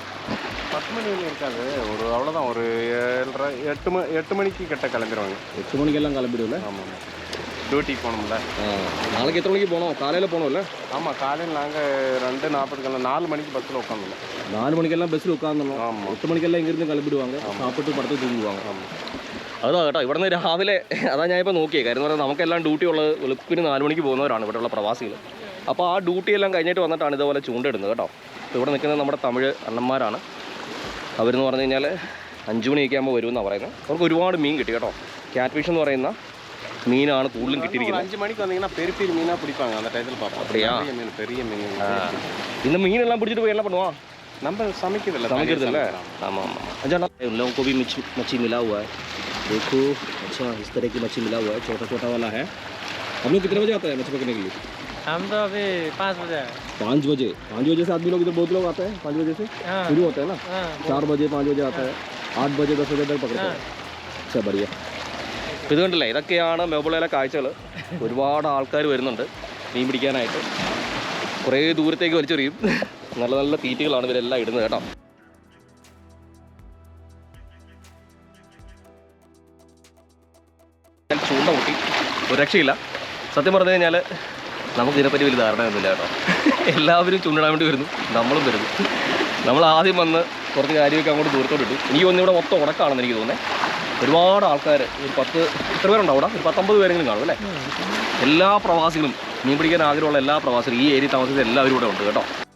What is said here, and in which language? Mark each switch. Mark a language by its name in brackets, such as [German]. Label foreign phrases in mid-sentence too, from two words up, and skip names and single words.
[Tamil] 10 மணி இருக்காது ஒரு அவ்வளோதான் ஒரு 8 மணிக்கு கிட்ட கிளம்பிடுவாங்க 8 மணிக்கெல்லாம் கிளம்பிடுவோம்ல ஆமாம் டியூட்டிக்கு போகணும்ல நாளைக்கு எத்தனை மணிக்கு போனோம் காலையில் போனோம்ல ஆமாம் காலையில் நாங்கள் 2:40 4 மணிக்கு பஸ்ஸில் உட்காந்துருந்தோம் 4 மணிக்கெல்லாம் பஸ்ஸில் உட்காந்துருந்தோம் ஆமாம் [Malayalam] 8 മണിക്കെല്ലാം ഇങ്ങിരുന്ന് [Tamil] கிளம்பிடுவாங்க சாப்பிட்டு படுத்து தூங்குவாங்க [Malayalam] അതാ കേട്ടോ ഇവിടെ നിന്ന് രാവിലെ അതാ ഞാനിപ്പോൾ നോക്കിയേ കാര്യം എന്ന് പറഞ്ഞാൽ നമുക്കെല്ലാം ഡ്യൂട്ടി ഉള്ളത് വെളുപ്പിന് 4 മണിക്ക് പോകുന്നവരാണ് ഇവിടെയുള്ള പ്രവാസികൾ അപ്പോൾ ആ ഡ്യൂട്ടി എല്ലാം കഴിഞ്ഞിട്ട് വന്നിട്ടാണ് ഇതുപോലെ ചൂണ്ടിടുന്നത് കേട്ടോ ഇപ്പോൾ ഇവിടെ നിൽക്കുന്നത് നമ്മുടെ തമിഴ് അണ്ണന്മാരാണ് അവരെന്ന് പറഞ്ഞു കഴിഞ്ഞാൽ 5 മണിയൊക്കെ ആകുമ്പോൾ വരുമെന്നാണ് പറയുന്നത് അവർക്ക് ഒരുപാട് മീൻ കിട്ടി കേട്ടോ [English] cat fish [Malayalam] എന്ന് പറയുന്ന மீனான കൂടുതലും കിട്ടിയിരിക്കുന്നത് [Tamil] 5 மணிக்கு வந்தீங்கன்னா பெரிய பெரிய மீனாக பிடிப்பாங்க அந்த டைத்தில் பார்ப்போம் அப்படியா பெரிய மீன் இந்த மீனெல்லாம் பிடிச்சிட்டு போய் என்ன பண்ணுவான் நம்ம [Hindi] समुद्र है आमाम अच्छा ना उन लोगों को भी मच्छी मिला हुआ है देखो अच्छा इस तरह की मच्छी मिला हुआ है छोटा छोटा वाला है हम लोग कितने बजे आता है मच्छी पकड़ने के लिए हम तो अभी 5 बजे 5 बजे से आदमी लोग इधर बहुत लोग आते हैं 5 बजे से शुरू होता है ना 4 बजे 5 बजे आता है 8 बजे 10 बजे तक पकड़ते हैं अच्छा बढ़िया [Malayalam] ഇത് കണ്ടില്ലേ ഇതൊക്കെയാണ് മെബുളയിലെ കാഴ്ചകൾ ഒരുപാട് ആൾക്കാർ വരുന്നുണ്ട് മീൻ പിടിക്കാനായിട്ട് കുറേ ദൂരത്തേക്ക് വലിച്ചെറിയും നല്ല നല്ല തീറ്റകളാണ് ഇവരെല്ലാം ഇടുന്നത് കേട്ടോ ചൂണ്ട പൊട്ടി ഒരു രക്ഷയില്ല സത്യം പറഞ്ഞു കഴിഞ്ഞാൽ നമുക്ക് ഇതിനെപ്പറ്റി വലിയ ധാരണയൊന്നുമില്ല കേട്ടോ എല്ലാവരും ചൂണ്ടിടാൻ വേണ്ടി വരുന്നു നമ്മളും വരുന്നു നമ്മൾ ആദ്യം വന്ന് കുറച്ച് കാര്യമൊക്കെ അങ്ങോട്ട് ദൂരത്തോട്ട് ഇട്ടു എനിക്ക് തോന്നുന്നു ഇവിടെ മൊത്തം ഉടക്കാണെന്ന് എനിക്ക് തോന്നുന്നത് ഒരുപാട് ആൾക്കാർ ഒരു 10 എത്ര പേരുണ്ടാവും ഇവിടെ ഒരു 10-50 പേരെങ്കിലും കാണും അല്ലേ എല്ലാ പ്രവാസികളും മീൻ പിടിക്കാൻ ആഗ്രഹമുള്ള എല്ലാ പ്രവാസികളും ഈ ഏരിയ താമസിച്ച എല്ലാവരും ഇവിടെ ഉണ്ട് കേട്ടോ